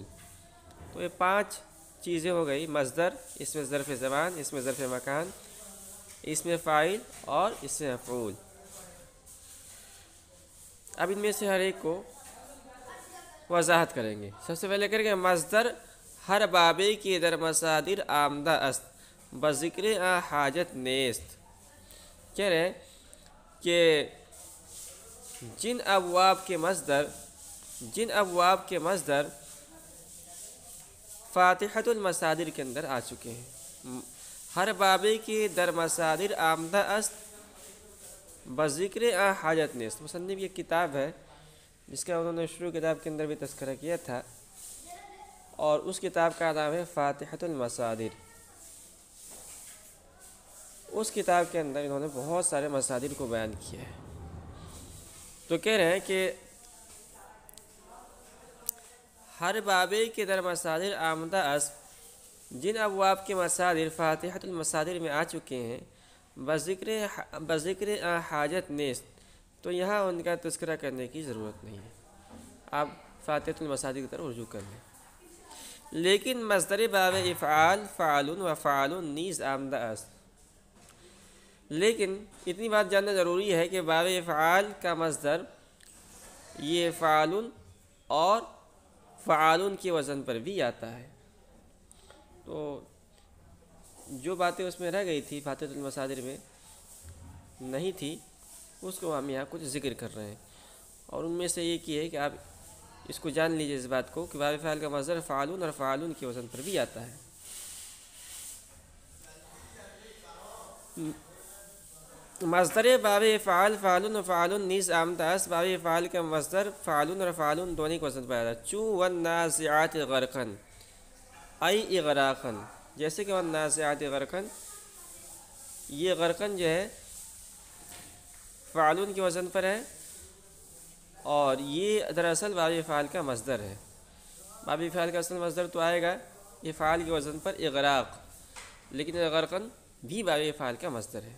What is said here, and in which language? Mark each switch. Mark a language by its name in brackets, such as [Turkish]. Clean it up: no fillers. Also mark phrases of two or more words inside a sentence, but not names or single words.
[Urdu] تو یہ پانچ چیزیں ہو گئی. مصدر، اس میں ظرف زمان، اس میں ظرف مکان، اس میں فاعل اور اس میں مفعول. اب ان میں سے ہر ایک کو وضاحت کریں گے. سب سے پہلے کریں گے مصدر [Persian] ہر بابے کی در مصادر آمدہ است بذکر آ حاجت نیست. [Urdu] کہہ رہے ہیں کہ جن ابواب کے مصدر فاتحۃ المصادر کے اندر آ چکے ہیں. [Persian] ہر بابے کی در مصادر آمدہ است بذکر آ حاجت نیست. [Urdu] مصنف یہ کتاب ہے جس کا انہوں نے شروع کتاب کے اندر بھی تذکرہ کیا تھا اور اس کتاب کا نام ہے فاتحۃ المصادر. اس کتاب کے اندر انہوں نے بہت سارے مصادر کو بیان کیا ہے. تو کہہ رہے ہیں کہ [Persian] ہر بابے کے در مصادر آمدہ است، [Urdu] جن ابواب کے مصادر فاتحۃ المصادر میں آ چکے ہیں [Persian] بذکر حاجت نیست. [Urdu] تو یہاں ان کا تذکرہ کرنے کی ضرورت نہیں ہے، آپ فاتحۃ المصادر کی طرف رجوع کر لیں. [Persian] لیکن مصدر باب افعال فعال و فعال نیز آمدہ است. [Urdu] لیکن اتنی بات جاننا ضروری ہے کہ باب افعال کا مصدر یہ فعال اور فعال کے وزن پر بھی آتا ہے. تو جو باتیں اس میں رہ گئی تھی فاتحۃ المصادر میں نہیں تھی اس کو ہم یہاں کچھ ذکر کر رہے ہیں. اور ان میں سے یہ کہ ہے کہ آپ اس کو جان لیجیے اس بات کو کہ باب فعال کا مصدر فعال اور فعال کے وزن پر بھی آتا ہے. [Persian] مصدر باب فعال فعال و فعال نیز آمدہ است. [Urdu] باب فعال کا مصدر فعال اور فعال دونوں کے وزن پر آتا ہے. [Arabic] چوں والنازعات غرقا ای اغراقا، [Urdu] جیسے کہ [Arabic] والنازعات غرقا، [Urdu] یہ غرقن جو ہے فعال کے وزن پر ہے اور یہ دراصل باب فعال کا مصدر ہے. باب فعال کا اصل مصدر تو آئے گا یہ فعال کے وزن پر اغراق، لیکن غرقن بھی باب فعال کا مصدر ہے.